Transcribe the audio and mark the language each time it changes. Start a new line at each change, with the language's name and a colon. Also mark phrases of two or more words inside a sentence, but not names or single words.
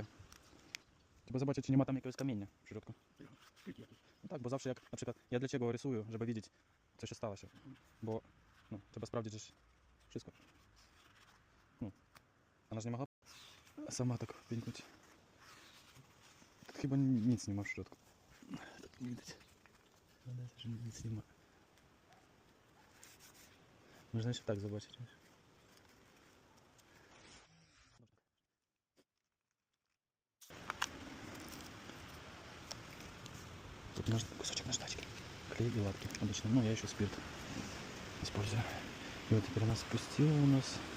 Ukrainian: Треба
Polish: zobaczyć, czy nie ma tam jakiegoś kamienia w środku. No tak, bo zawsze jak na przykład ja dlaczego rysuję, żeby wiedzieć, co się stało się. Bo trzeba sprawdzić, że wszystko. Ona nie ma sama tak pięknąć. Chyba nic nie ma w środku. Tak nie widać. Wydaje się, że nic nie ma. Można jeszcze tak zobaczyć.
Russian: Тут кусочек наждачки. Клей и латки. Обычно, я еще спирт использую. И вот теперь она спустила у нас.